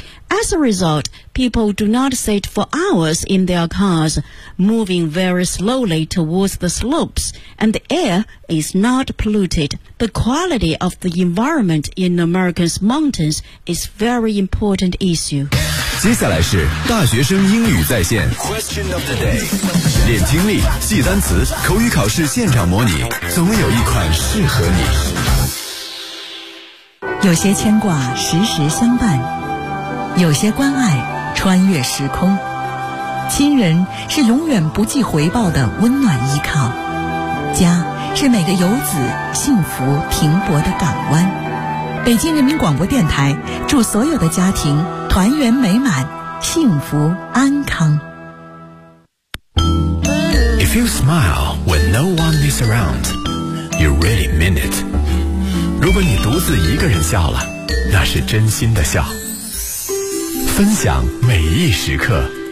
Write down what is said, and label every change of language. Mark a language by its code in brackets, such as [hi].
[en] As a result, people do not sit for hours in their cars, moving very slowly towards the slopes, and the air is not polluted. The quality of the environment in America's mountains is very important issue. [zh] 接下来是大学生英语在线 [en] Question of the day. [zh] 练听力，记单词，口语考试现场模拟，总有一款适合你。有些牵挂，时时相伴。有些关爱穿越时空，亲人是永远不计回报的温暖依靠，家是每个游子幸福停泊的港湾。北京人民广播电台祝所有的家庭团圆美满，幸福安康。 [en] If you smile when no one is around, you really mean it. [zh] 如果你独自一个人笑了，那是真心的笑。分享每一时刻，